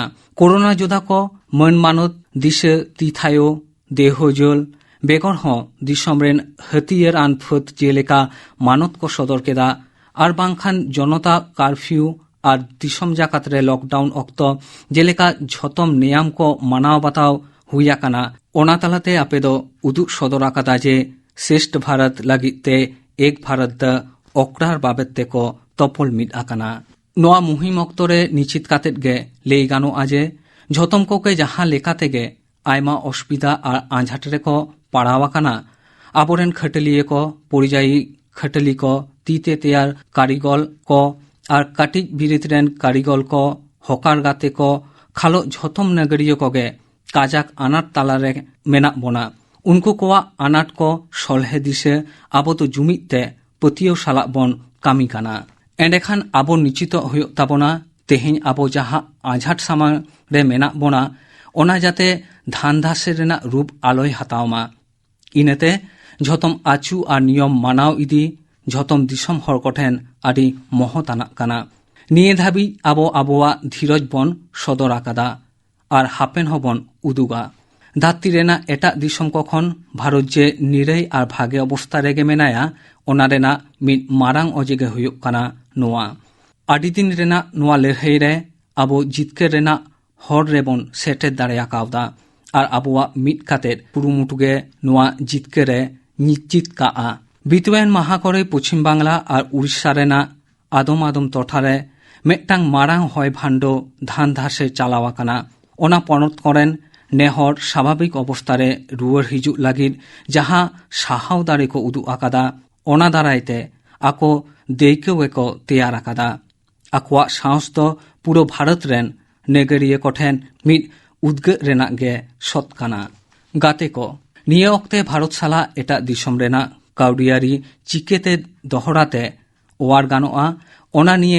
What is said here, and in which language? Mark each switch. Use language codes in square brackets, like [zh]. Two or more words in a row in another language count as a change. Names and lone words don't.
[sat] कोरोना जोधा को मन मानत दिशे तिथायो देहजोल बेगर हो दिसम रेन हथियार आन फत जेलेका मानत को सदर केदा आर बांखान जनता कर्फ्यू आर दिसम जाकात रे लकडाउन अक्तो जेलेका झतम नियम को मानाव बाताव हुई आकाना। ओना तालाते आपे दो उदुग सदर आकादा जे श्रेष्ठ भारत लागिते एक भारत द अक्रार बाबेते को तपल मिद आकाना। नोआ मुहिम अक्तरे निश्चित कातेत गे लेई गानो आजे झतम कोके जहां लेकाते गे आयमा असुविधा आर आंझाट रे को पाड़ाव आकाना। आबोरेन खटलिये को परिजायी खटली को तीते तैयार कारिगल को आर काटिज बिरित रेन कारिगल को हकार गाते को खालो झतम नगरिय कोगे काजाक आनाट तालारे मेना बोना उनको कोआ आनाट को सलहे दिसे आबो तो जुमिते पतियो साला बन कामी काना। एंडेखान आबो निश्चित हुयो ताबोना तेहेñ आबो जहां आझाट सामांग रे मेना बोना ओना जाते धान धासे रेना रूप आलोय हतावमा इनते झतम आचु और नियम मानाव इदी झतम दिसम हर कोठेन आदि महताना काना निये धाबी आबो आबोआ धीरज बन सदर आकादा और हापेन हबन उदुगा धात्ती रेना एटा दिसम कखन भारत जे निरई और भागे अवस्था रेगे मेनाया ओना रेना मिद मारांग अजेगे हुयुग काना नोआ आदि दिन रेना नोआ लड़ाई रे आबो जितकेर रेना हर रेबन सेटेर दाड़ेया कावदा और आबोआ मिद काते पुरुमुटुगे नोआ जितकेरे निश्चित काआ बितुएन माहा करे पश्चिम बांगला और उड़ीसा रेना आदम आदम टोठारे मेटांग मारांग हय भांडो धान धासे चालावा काना ओना पनत करेन नेहर स्वाभाविक अवस्थारे रुआर हिजुग लागिद जहाँ साहाव दाड़े को उदु आकादा ओना दारायते आको देइकेवेको तेयार आकादा आकोआ साहस दो पुरो भारत रेन नेगेरिये कोठेन मिद उद्गे रेना गे सत काना गाते को निये अक्ते भारत साला एटा दिसम रेना काउडियारी चिकेते दोहराते ओवार गानोआ ओना निये